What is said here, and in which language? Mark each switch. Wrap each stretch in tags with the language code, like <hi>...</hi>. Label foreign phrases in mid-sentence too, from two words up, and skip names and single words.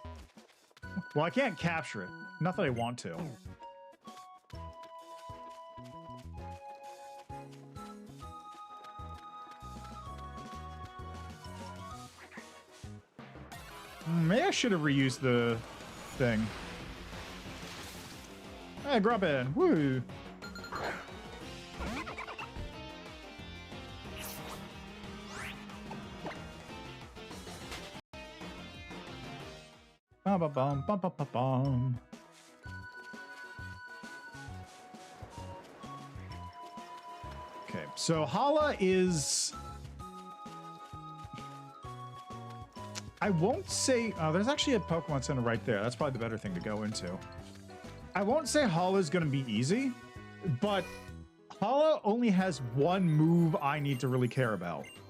<en>Well, I can't capture it. Not that I want to. Maybe I should have reused the thing. Hey, Grubbin! Woo! Ba-ba-bum, ba-ba-ba-bum. Okay, so Hala is... I won't say... there's actually a Pokemon Center right there. That's probably the better thing to go into. I won't say Hala is going to be easy, but Hala only has one move I need to really care about.</en>